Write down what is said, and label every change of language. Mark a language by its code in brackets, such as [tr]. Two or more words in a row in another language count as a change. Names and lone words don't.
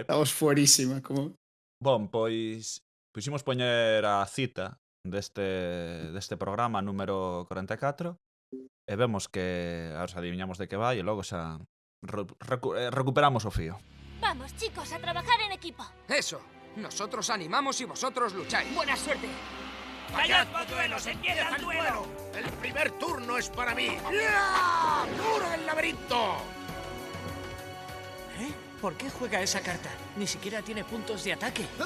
[es] Estamos fuerísima, como... [gl] Bon, pois imos poñer a cita deste programa número 44 e vemos que ahora adivinhamos de que vai e logo xa recuperamos o fío. [es] Vamos, chicos, a trabajar en equipo. Eso. Nosotros animamos y vosotros lucháis. Buena suerte. ¡Callad, polluelos! ¡Empieza el duelo! El primer turno es para mí. ¡Ya! ¡Duro el laberinto! ¿Eh? ¿Por qué juega esa carta? Ni siquiera tiene puntos de ataque.